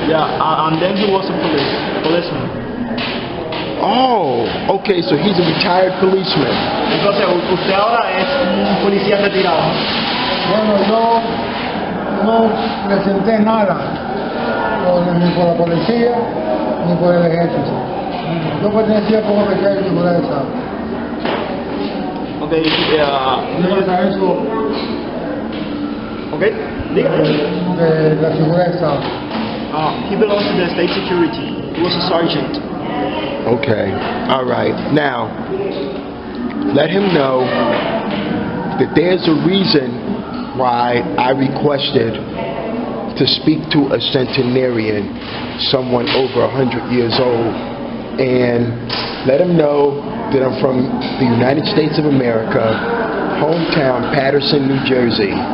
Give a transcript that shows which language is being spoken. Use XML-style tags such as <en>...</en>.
<en>Yeah, and then he was a policeman. Oh, okay, so he's a retired policeman.</en> <es>Entonces, usted ahora es un policía retirado. Bueno, yo no presenté nada ni por la policía ni por el ejército. Yo pertenecía como becario de seguridad de Estado.</es> <en>Okay,</en> <es>Yo pasé eso okay, dígame. de la seguridad de Estado.</es> <en>He belongs to the state security. He was a sergeant. Okay, all right. Now, let him know that there's a reason why I requested to speak to a centenarian, someone over 100 years old, and let him know that I'm from the United States of America, hometown Paterson, New Jersey.</en>